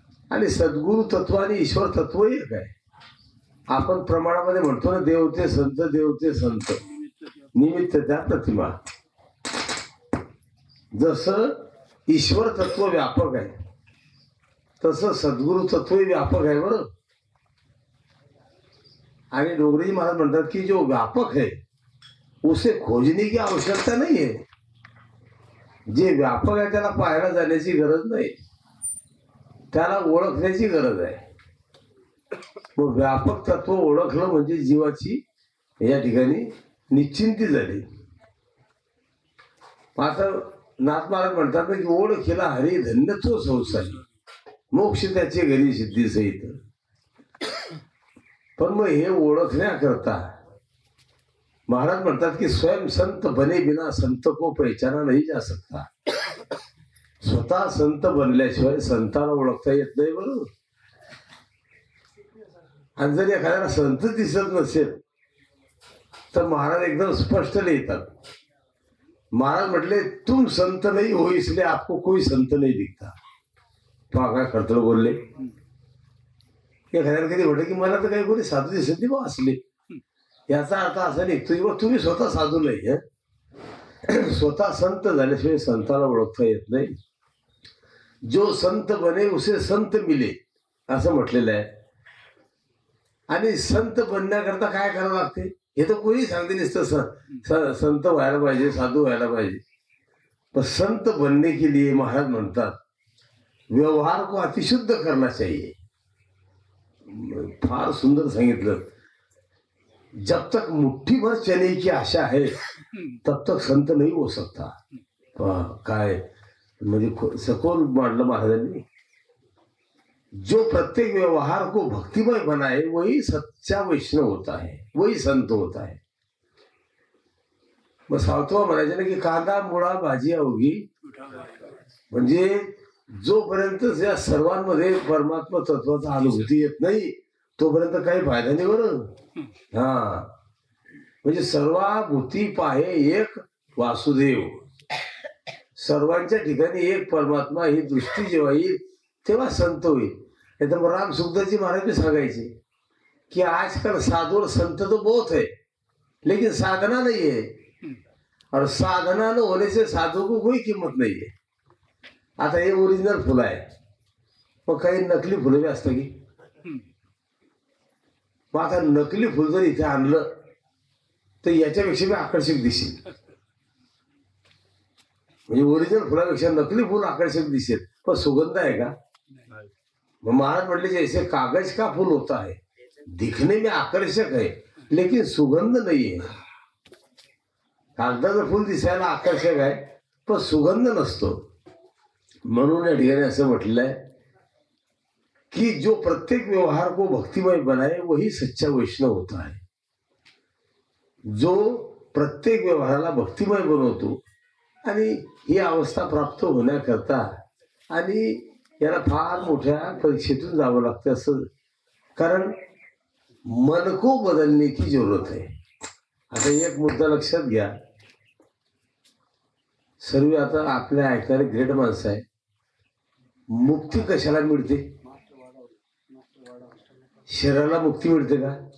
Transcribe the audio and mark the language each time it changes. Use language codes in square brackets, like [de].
[mr] आणि सद्गुरु तत्व आणि ईश्वर तत्व एक आहे. आपण प्रमाणामध्ये म्हणतो ना, देवते संत, देवते संत, निमित्त त्या प्रतिमा. जसं ईश्वर तत्व व्यापक आहे तसं सद्गुरु तत्वही व्यापक आहे बरं. आणि डोंगरीजी महाराज म्हणतात की [hi] जो व्यापक है उसे खोजने की आवश्यकता नहीं है. [mr] जे व्यापक आहे त्याला पाहायला जाण्याची गरज नाही, त्याला ओळखण्याची गरज आहे. मग व्यापक तत्व ओळखलं म्हणजे जीवाची या ठिकाणी निश्चिंती झाली. आता नाथ महाराज म्हणतात ना की ओळखीला हरी धन्य तो संसारी, मोक्ष त्याचे घरी सिद्धी सहित. पण मग हे ओळखण्याकरता महाराज म्हणतात की [hi] स्वयं संत बने बिना संत को पहचाना नहीं जा सकता. [mr] स्वतः संत बनल्याशिवाय संताला ओळखता येत नाही बरोबर. आणि जर एखाद्याला संत दिसत नसेल तर महाराज एकदम स्पष्ट लिहितात. महाराज म्हटले [hi] तुम संत नहीं हो इसलिए आपको कोई संत नहीं दिखता. [mr] पहा काय खडतळ बोलले. एखाद्याला कधी म्हटलं की मला तर काही कोणी साधू दिसत नाही बा असले, याचा अर्थ असा निघतो की तुम्ही स्वतः साधू नाही, स्वतः संत झाल्याशिवाय संताला ओळखता येत नाही. [hi] जो संत बने उसे संत मिले [mr] असं म्हटलेलं आहे. आणि संत बनण्याकरता काय करावं लागते हे तर कोणी सांगते नसतं. संत व्हायला पाहिजे, साधू व्हायला पाहिजे. [hi] पण संत बनने के लिए [mr] महाराज म्हणतात [hi] व्यवहार को अतिशुद्ध करना चाहिए. [mr] फार सुंदर सांगितलं. [hi] जब तक मुट्ठी भर चने की आशा है तब तक संत नहीं हो सकता. [mr] काय म्हणजे सखोल मांडलं महाराजांनी. [hi] जो प्रत्येक व्यवहार को भक्तिमय बनाए वही सच्चा वैष्णव होता है, वही संत होता है. [mr] मग सावतवा म्हणायचे ना की कांदा मुळा भाजी अवघी. म्हणजे जोपर्यंत या सर्वांमध्ये परमात्मा तत्वाचा अनुभूती येत नाही तोपर्यंत काही फायदा नाही बरं. हा म्हणजे सर्वाभूती पाहे एक वासुदेव. सर्वांच्या ठिकाणी एक परमात्मा ही दृष्टी जेव्हा येईल तेव्हा संत होईल. नाही तर [hi] राम सुखदासजी महाराज भी सांगायचे कि आजकल साधु और संत तो बहुत है लेकिन साधना नहीं है, और साधना न होने से साधु को कोई किंमत नहीं है. [mr] आता हे ओरिजिनल फुलं आहे, मग काही नकली फुलं बी असतं की. मग आता नकली फुल जर इथे आणलं तर याच्यापेक्षा बी आकर्षक दिसेल. म्हणजे ओरिजिनल फुलापेक्षा नकली फुल आकर्षक दिसेल, पण सुगंध आहे का. मग महाराज म्हटले [hi] जैसे कागज का फूल होता है दिखने में आकर्षक है लेकिन सुगंध नहीं है. [mr] कागदाचं फुल दिसायला आकर्षक आहे पण सुगंध नसतो. म्हणून या ठिकाणी असं म्हटलेलं आहे कि [hi] जो प्रत्येक व्यवहार को भक्तिमय बनाए वही सच्चा वैष्णव होता है. [mr] जो प्रत्येक व्यवहाराला भक्तिमय बनवतो आणि ही अवस्था प्राप्त होण्याकरता आणि याला फार मोठ्या परीक्षेतून जावं लागतं असं. [hi] कारण मन को बदलने की जरूरत है. [mr] आता एक मुद्दा लक्षात घ्या. सर्व आता आपल्या ऐकणारे ग्रेट माणसं आहे. मुक्ती कशाला मिळते. शरीराला मुक्ती मिळते का.